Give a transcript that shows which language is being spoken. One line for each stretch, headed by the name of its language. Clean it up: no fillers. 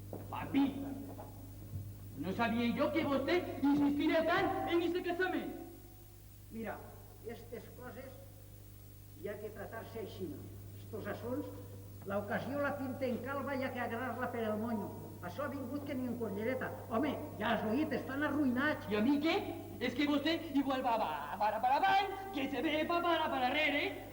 Spanish: Papi, no sabía yo que usted insistiría tan en este casamiento.
Catalan: Mira, aquestes coses hi ha que tratar-se així. Estos assunts, l'ocasió la pinta en calva i ha que agarrar-la per el monyo. Això ha vingut que ni en collereta. Home, ja has oït, estan arruïnats.
Spanish: ¿Y a mí qué? Es que usted igual va para abajo, que se ve para arrere.